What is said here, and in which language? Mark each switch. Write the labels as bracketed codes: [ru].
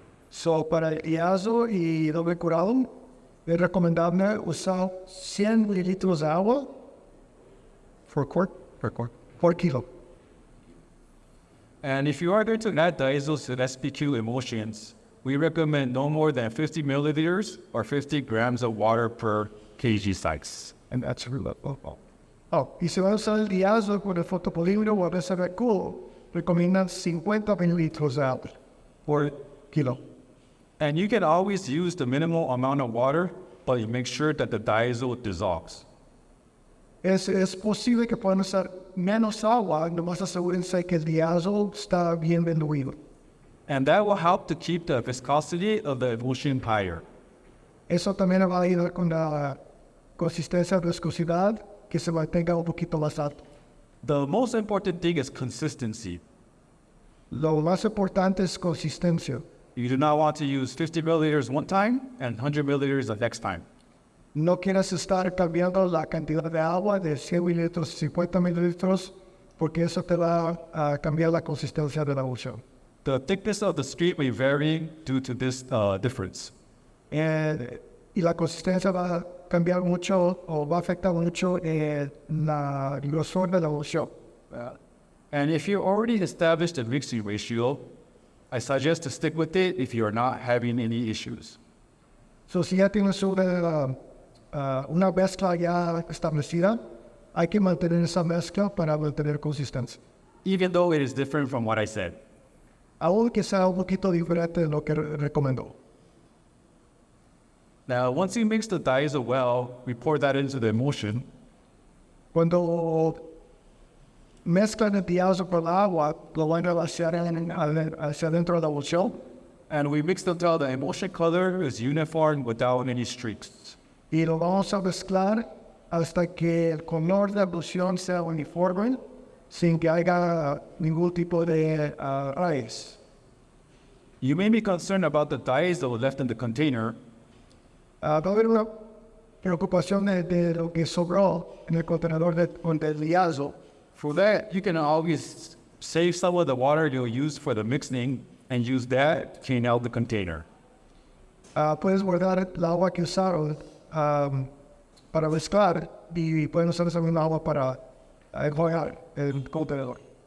[es] So, para el diazo y doble curado, es recomendable usar 100 mililitros de agua por kilo. [en] And if you are going to add diazo to SPQ emulsions, we recommend no more than 50 milliliters or 50 grams of water per kg size. And that's really low. [es] Y si van a usar el diazo con el fotopolímero o el SBQ, recomiendan 50 mililitros de agua por kilo. [en] And you can always use the minimal amount of water, but you make sure that the diazo dissolves. [es] Es posible que puedan usar menos agua, nomás asegúrense que el diazo está bien diluido. [en] And that will help to keep the viscosity of the emulsion higher. [es] Eso también va a ayudar con la consistencia de viscosidad, que se mantenga un poquito más alto. [en] The most important thing is consistency. [es] Lo más importante es consistencia. [en] You do not want to use 50 milliliters one time and 100 milliliters the next time. [es] No quieres estar cambiando la cantidad de agua de 100 mililitros a 50 mililitros, porque eso te va a cambiar la consistencia de la emulsión. [en] The thickness of the stream may vary due to this difference. [es] Y la consistencia va a cambiar mucho o va a afectar mucho la grosor de la emulsión. [en] And if you already established a mixing ratio, I suggest to stick with it if you are not having any issues. [es] So, si ya tienes una mezcla ya establecida, hay que mantener esa mezcla para mantener consistencia. [en] Even though it is different from what I said. [es] Aunque sea un poquito diferente de lo que recomendó. [en] Now, once you mix the diazo well, we pour that into the emulsion. [es] Cuando mezclan el diazo con el agua, lo van a vaciar hacia dentro de la emulsión. [en] And we mix until the emulsion color is uniform without any streaks. [es] Y lo vamos a mezclar hasta que el color de la emulsión sea uniforme, sin que haya ningún tipo de rayas. [en] You may be concerned about the diazo left in the container. [es] Va a haber una preocupación de lo que sobró en el contenedor del diazo. [en] For that, you can always save some of the water you'll use for the mixing and use that to clean out the container. [es] Puedes guardar el agua que usaron para mezclar y pueden usar esa misma agua para enjuagar el contenedor.